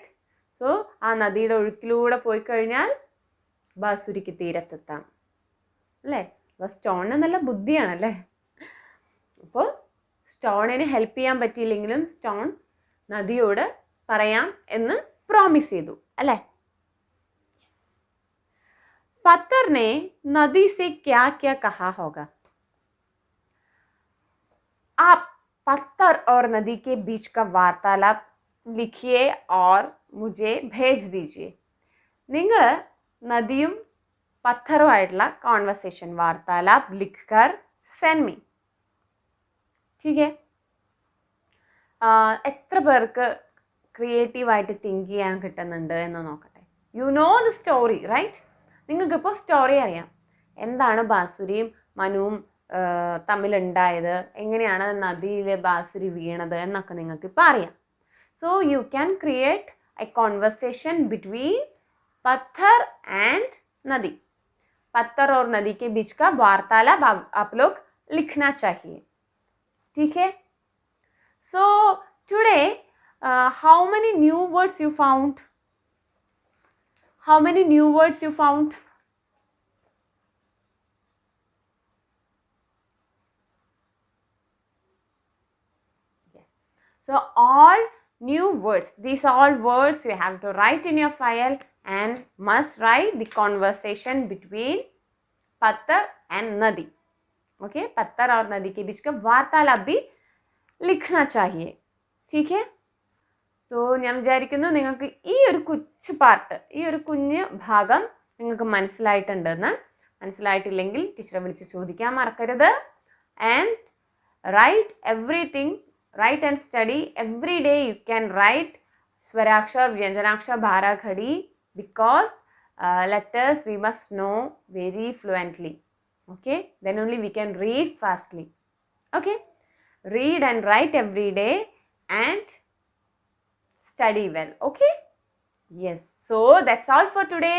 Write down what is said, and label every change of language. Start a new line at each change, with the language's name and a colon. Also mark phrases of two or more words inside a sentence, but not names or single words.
Malayalam: സോ ആ നദിയുടെ ഒഴുക്കിലൂടെ പോയി കഴിഞ്ഞാൽ ബാസുരിക്ക് തീരത്തെത്താം അല്ലേ? അപ്പോൾ സ്റ്റോണിന് നല്ല ബുദ്ധിയാണല്ലേ. അപ്പോൾ സ്റ്റോണിന് ഹെൽപ്പ് ചെയ്യാൻ പറ്റിയില്ലെങ്കിലും സ്റ്റോൺ നദിയോട് പറയാം എന്ന് പ്രോമിസ് ചെയ്തു അല്ലേ?
Hindi: पत्थर ने नदी से क्या क्या कहा होगा? आप पत्थर और नदी के बीच का वार्तालाप लिखिए और मुझे भेज दीजिए.
Malayalam: നിങ്ങൾ നദിയും പത്ഥറുമായിട്ടുള്ള കോൺവെർസേഷൻ
Hindi: वार्तालाप लिखकर
English: send me.
Hindi: ठीक है?
Malayalam: എത്ര പേർക്ക് ക്രിയേറ്റീവായിട്ട് തിങ്ക് ചെയ്യാൻ കിട്ടുന്നുണ്ട് എന്ന് നോക്കട്ടെ.
English: you know the story, right?
Malayalam: നിങ്ങൾക്കിപ്പോൾ സ്റ്റോറി അറിയാം. എന്താണ് ബാസുരിയും മനുവും തമ്മിലുണ്ടായത്, എങ്ങനെയാണ് നദിയിൽ ബാസുരി വീണത് എന്നൊക്കെ നിങ്ങൾക്കിപ്പോൾ അറിയാം.
English: so you can create a conversation between पत्थर एंड नदी.
Hindi: पत्थर और नदी के बीच का वार्तालाप आप लोग लिखना चाहिए. ठीक है?
English: so today how many new words you found? How many new words you found? Yes. So all new words. These are all words you have to write in your file and must write the conversation between पत्थर and नदी. Okay?
Hindi: पत्थर और नदी के बीच का वार्तालाप भी लिखना चाहिए. ठीक है?
Malayalam: സോ ഞാൻ വിചാരിക്കുന്നു നിങ്ങൾക്ക് ഈ ഒരു കൊച്ചു പാർട്ട്, ഈ ഒരു കുഞ്ഞ് ഭാഗം നിങ്ങൾക്ക് മനസ്സിലായിട്ടുണ്ടെന്ന്. മനസ്സിലായിട്ടില്ലെങ്കിൽ ടീച്ചറെ വിളിച്ച് ചോദിക്കാൻ മറക്കരുത്.
English: and write everything, write and study every day. you can write
Hindi: स्वराक्षर, व्यंजनाक्षर, बाराखड़ी,
English: because letters we must know very fluently. Okay? Then only we can read fastly. Okay? Read and write every day and study well. Okay? Yes. So that's all for today.